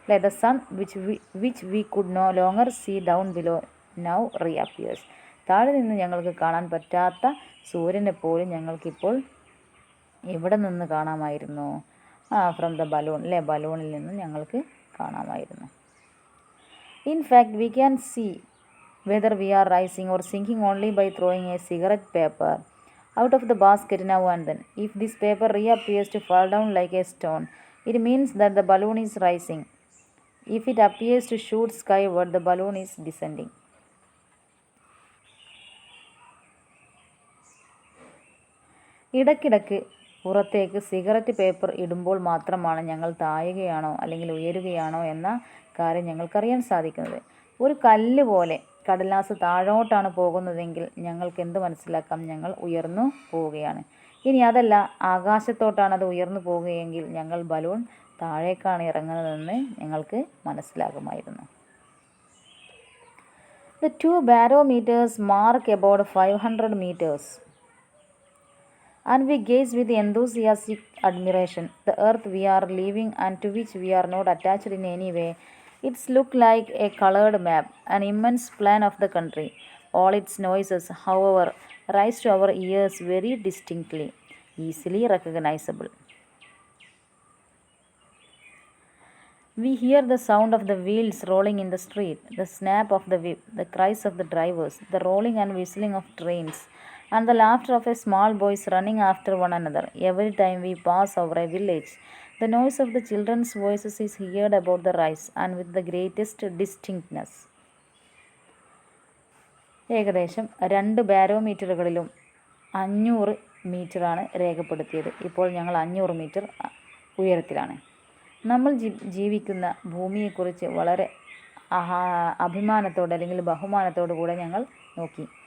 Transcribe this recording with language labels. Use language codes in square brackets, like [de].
[en] The sun which we could no longer see down below now reappears. [ml] താഴെ നിന്ന് ഞങ്ങൾക്ക് കാണാൻ പറ്റാത്ത സൂര്യനെ പോലും ഞങ്ങൾക്കിപ്പോൾ എവിടെ നിന്ന് കാണാമായിരുന്നു? [en] from the balloon, [ml] ബലൂണിൽ നിന്ന് ഞങ്ങൾക്ക് കാണാമായിരുന്നു. [en] In fact, we can see whether we are rising or sinking only by throwing a cigarette paper out of the basket now and then. If this paper reappears to fall down like a stone, it means that the balloon is rising. If it appears to shoot skyward, the balloon is descending. [ml] ഇടയ്ക്കിടയ്ക്ക് പുറത്തേക്ക് cigarette paper ഇടുമ്പോൾ മാത്രമാണ് ഞങ്ങൾ താഴുകയാണോ അല്ലെങ്കിൽ ഉയരുകയാണോ എന്ന കാര്യം ഞങ്ങൾക്കറിയാൻ സാധിക്കുന്നത്. ഒരു കല്ല് പോലെ കടലാസ് താഴോട്ടാണ് പോകുന്നതെങ്കിൽ ഞങ്ങൾക്ക് എന്ത് മനസ്സിലാക്കാം? ഞങ്ങൾ ഉയർന്നു പോവുകയാണ്. ഇനി അതല്ല, ആകാശത്തോട്ടാണ് അത് ഉയർന്നു പോവുകയെങ്കിൽ ഞങ്ങൾ ബലൂൺ താഴേക്കാണ് ഇറങ്ങുന്നതെന്ന് ഞങ്ങൾക്ക് മനസ്സിലാകുമായിരുന്നു. [en] The two barometers mark about 500 meters. And we gaze with enthusiastic admiration the earth we are living and to which we are not attached in any way. It's look like a colored map, an immense plan of the country. All its noises, however, rise to our ears very distinctly, easily recognizable. We hear the sound of the wheels rolling in the street, the snap of the whip, the cries of the drivers, the rolling and whistling of trains, and the laughter of a small boys running after one another. Every time we pass over a village, the noise of the children's voices is heard about the rise and with the greatest distinctness. [ml] ഏകദേശം 2 ബാരോമീറ്ററുകളിലും 500 മീറ്ററാണ് രേഖപ്പെടുത്തിയത്. ഇപ്പോൾ ഞങ്ങൾ 500 metre ഉയരത്തിലാണ്. നമ്മൾ ജീവിക്കുന്ന ഭൂമിയെക്കുറിച്ച് വളരെ അഭിമാനത്തോടെ അല്ലെങ്കിൽ ബഹുമാനത്തോടു കൂടെ ഞങ്ങൾ നോക്കി.